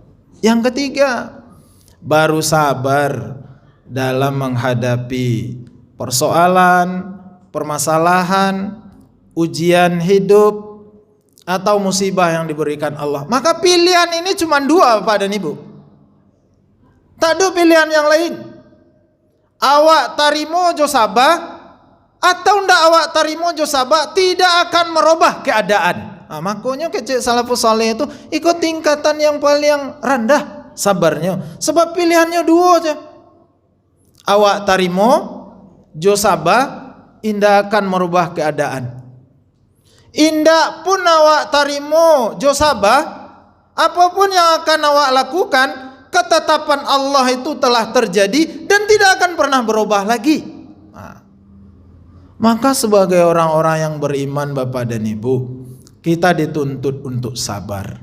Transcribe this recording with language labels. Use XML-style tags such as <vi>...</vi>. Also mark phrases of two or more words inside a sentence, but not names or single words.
<id>Yang ketiga, baru sabar dalam menghadapi persoalan, permasalahan, ujian hidup atau musibah yang diberikan Allah. Maka pilihan ini cuma 2, Bapak dan Ibu. Tak ada pilihan yang lain.</id> <min>Awak tarimo jo sabah atau ndak awak tarimo jo sabah,</min> <id>tidak akan merubah keadaan. Nah, makanya kecil</id> <ar>السلف الصالح</ar> <id>itu ikut tingkatan yang paling rendah sabarnya, sebab pilihannya 2 aja.</id> <min>Awak tarimo jo sabah, indah akan merubah keadaan. Indah pun awak tarimo jo sabah,</min> <id>apapun yang akan awak lakukan, ketetapan Allah itu telah terjadi dan tidak akan pernah berubah lagi. Maka sebagai orang-orang yang beriman, Bapak dan Ibu, kita dituntut untuk sabar.</id>